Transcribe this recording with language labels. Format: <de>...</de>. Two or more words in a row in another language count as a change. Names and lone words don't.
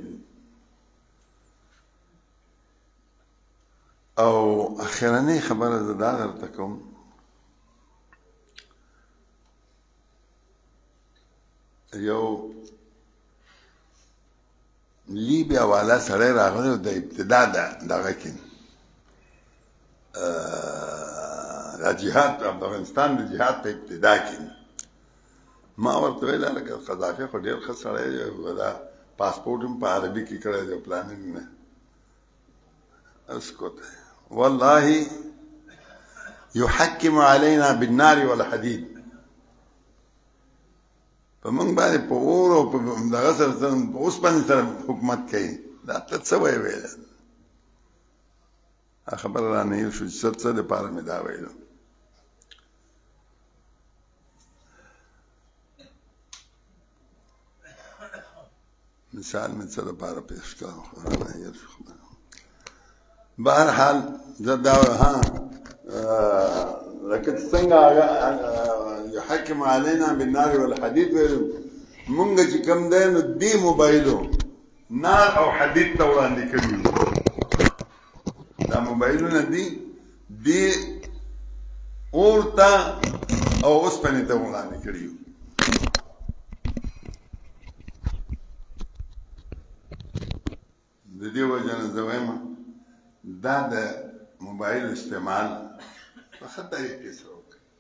<ps>او اخرنۍ خبره زه دا درته کوم یو لیبیا والا سړی راغلی و د ابتدا دغه کې د جهاد افغانستان د جهاد په ابتدا کې ما ورته ویل هلکه قذافي خو ډېر ښه سړی دی دا پاسپورټ هم په عربي کې کړی دی پلانینګ نه</ps> <ar>اسکت والله يحكم علينا بالنار والحديد فمن</ar> <ps>باندې په اور او په دغه سره په اوسپنې سره حکومت کوي دا ته څه وایې ویل خبره رانه هېر شو چې څه دپاره مې دا ویلو مثال مې څه دپاره پیش کړم خو رانه هېر شو خبره بهرحال زه دا ها لکه څنګه هغه</ps> <ar>يحكم علينا بالنار والحديد</ar> <ps>ویلو مونږ چې کوم دی نو دې موبایلو نار او حدید ته وړاندې کړي دا موبایلونه دي دې اور ته او اوسپنې ته وړاندې کړي د دې وجه نه زه وایم دا د موبایل استعمال په ښه طریقې سره وکړئ</ps>